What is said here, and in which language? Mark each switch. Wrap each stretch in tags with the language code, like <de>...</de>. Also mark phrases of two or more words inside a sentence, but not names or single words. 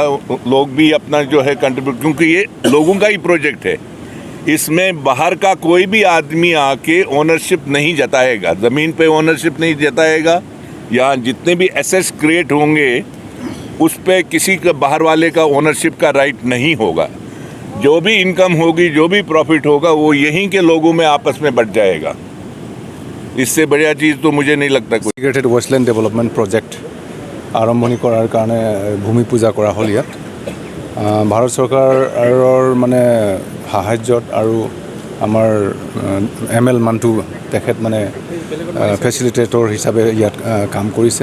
<hi>लोग भी अपना जो है कंट्रीब्यूट, क्योंकि ये लोगों का ही प्रोजेक्ट है, इसमें बाहर का कोई भी आदमी आके ओनरशिप नहीं जताएगा, ज़मीन पे ओनरशिप नहीं जताएगा, या जितने भी एसेट्स क्रिएट होंगे उस पे किसी का बाहर वाले का ओनरशिप का राइट नहीं होगा। जो भी इनकम होगी, जो भी प्रॉफिट होगा, वो यहीं के लोगों में आपस में बट जाएगा। इससे बढ़िया चीज़ तो मुझे नहीं लगता कोई।</hi> <en>integrated wetland development project</en> <as>আৰম্ভণি কৰাৰ কাৰণে ভূমি পূজা কৰা হ'ল ইয়াত। ভাৰত চৰকাৰৰ মানে সাহায্যত আৰু আমাৰ ML মান্টু তেখেত মানে ফেচিলিটেটৰ হিচাপে ইয়াত কাম কৰিছে।</as>